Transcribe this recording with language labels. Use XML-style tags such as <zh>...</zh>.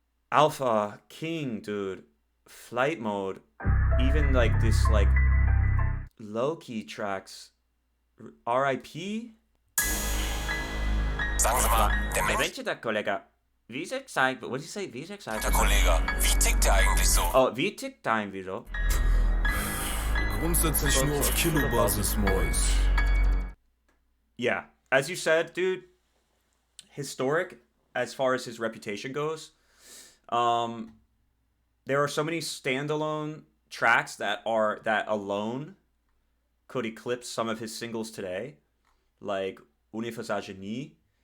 <en>Alpha, King, dude. Flight Mode. Even like this like low-key tracks. R.I.P.</en> <de>Sagen Sie mal, der Mensch... Welche der Kollegah? Wie ist er gesagt?</de> <en>What did you say?</en> <de>Wie ist er gesagt? Der Kollegah, wie tickt der eigentlich so? Oh, wie tickt der eigentlich so? Grundsätzlich nur auf Kilobasis, Mois.</de> <en>Yeah, as you said, dude, historic as far as his reputation goes. There are so many standalone tracks that alone could eclipse some of his singles today, like Universal Genie.</en>